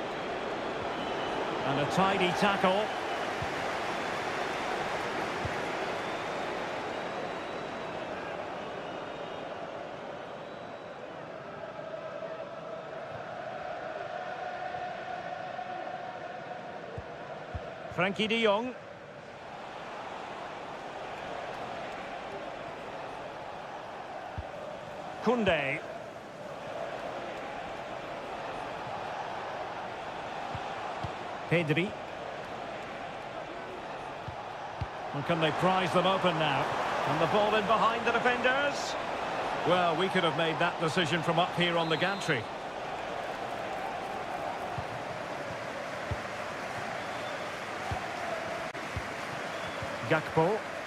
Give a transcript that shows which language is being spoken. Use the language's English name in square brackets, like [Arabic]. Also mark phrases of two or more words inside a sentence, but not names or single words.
[English] And a tidy tackle. Frankie de Jong. Koundé. Pedri. And can they prise them open now? And the ball in behind the defenders. Well, we could have made that decision from up here on the gantry. Gakpo.